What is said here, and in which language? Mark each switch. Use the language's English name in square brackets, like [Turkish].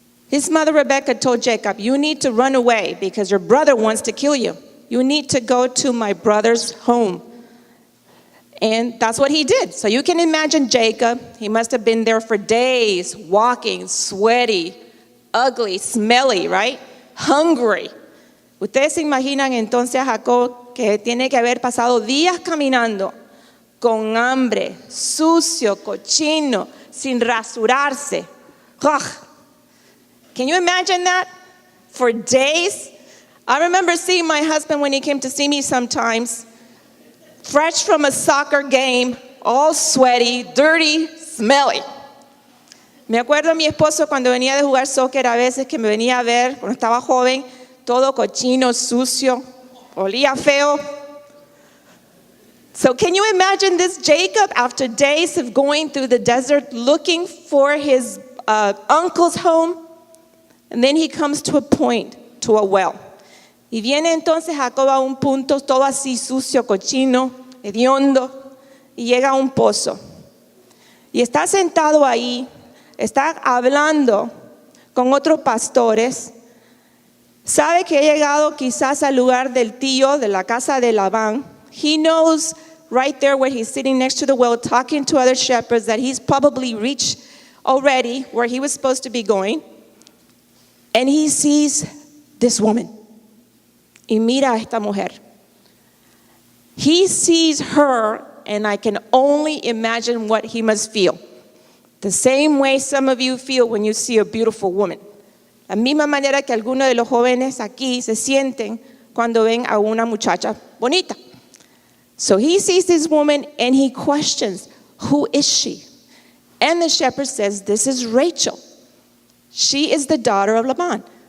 [English] His mother Rebecca told Jacob, you need to run away because your brother wants to kill you. You need to go to my brother's home. And that's what he did. So you can imagine Jacob. He must have been there for days, walking, sweaty, ugly, smelly, right? Hungry. [Spanish] Ustedes se imaginan entonces a Jacob que tiene que haber pasado días caminando con hambre, sucio, cochino, sin rasurarse. [English] Ugh. Can you imagine that? For days? I remember seeing my husband when he came to see me sometimes, fresh from a soccer game, all sweaty, dirty, smelly. [Spanish] Me acuerdo a mi esposo cuando venía de jugar soccer a veces que me venía a ver, cuando estaba joven, todo cochino, sucio, olía feo. [English] So can you imagine this Jacob after days of going through the desert looking for his uncle's home? And then he comes to a point, to a well. [Spanish] Y viene entonces Jacob a un punto todo así sucio, cochino, hediondo, y llega a un pozo. Y está sentado ahí, está hablando con otros pastores. Sabe que ha llegado quizás al lugar del tío, de la casa de Labán. [English] He knows right there where he's sitting next to the well, talking to other shepherds, that he's probably reached already where he was supposed to be going. And he sees this woman. [Spanish] Y mira a esta mujer. [English] He sees her, and I can only imagine what he must feel. The same way some of you feel when you see a beautiful woman. [Spanish] La misma manera que algunos de los jóvenes aquí se sienten cuando ven a una muchacha bonita. [English] So he sees this woman and he questions, who is she? And the shepherd says, this is Rachel. She is the daughter of Laban.